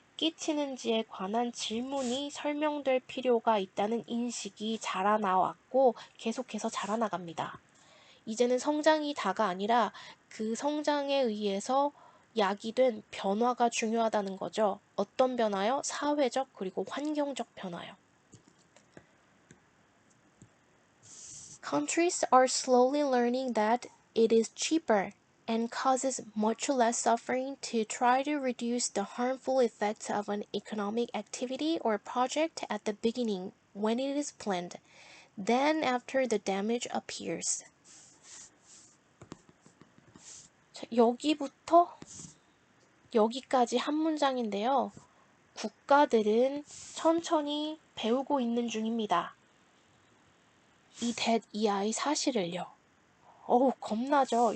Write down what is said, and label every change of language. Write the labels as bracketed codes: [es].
[ko] 끼치는지에 관한 질문이 설명될 필요가 있다는 인식이 자라나왔고 계속해서 자라나갑니다. 이제는 성장이 다가 아니라 그 성장에 의해서 야기된 변화가 중요하다는 거죠. 어떤 변화요? 사회적 그리고 환경적 변화요. [en] Countries are slowly learning that it is cheaper and causes much less suffering to try to reduce the harmful effects of an economic activity or project at the beginning when it is planned, than after the damage appears. [ko] 자, 여기부터 여기까지 한 문장인데요. 국가들은 천천히 배우고 있는 중입니다. 이 아이 사실을요. 어우, 겁나죠.